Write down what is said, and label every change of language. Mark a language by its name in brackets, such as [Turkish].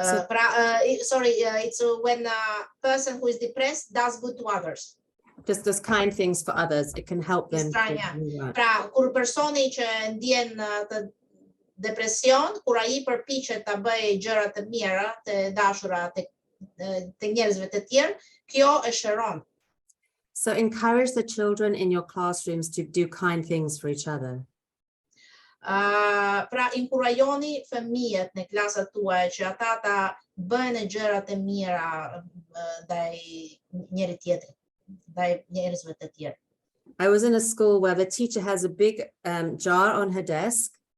[English] It's when a person who is depressed does good to others. Just does kind things for others. It can help them. [Albanian] Pra, kur personi që ndjen të depresion, kur ai përpiqet ta bëjë gjëra të mira, të dashura të njerëzve të tjerë, kjo e shëron. [English] So encourage the children in your classrooms to do kind things for each other. [Albanian] Pra, inkurajoni fëmijët në klasat tuaja që ata ta bëjnë gjëra të mira ndaj njëri tjetrit, ndaj njerëzve të tjerë. [English] I was in a school where the teacher has a big jar on her desk.